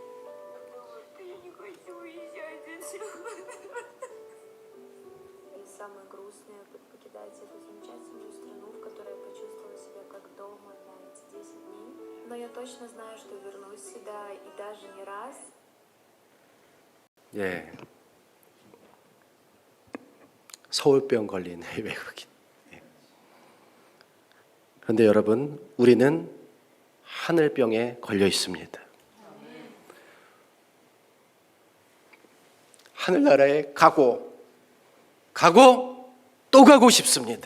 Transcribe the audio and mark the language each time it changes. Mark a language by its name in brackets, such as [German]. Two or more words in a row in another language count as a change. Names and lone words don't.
[Russian] Я не хочу уезжать отсюда. И самое грустное, покидать эту замечательную страну, в которой я почувствовала себя как дома на эти 10 дней. Но я точно знаю, что вернусь сюда и даже не раз. [Korean] 서울병 걸린 외국인. 그런데 여러분, 우리는 하늘병에 걸려 있습니다. 하늘나라에 가고 또 가고 싶습니다.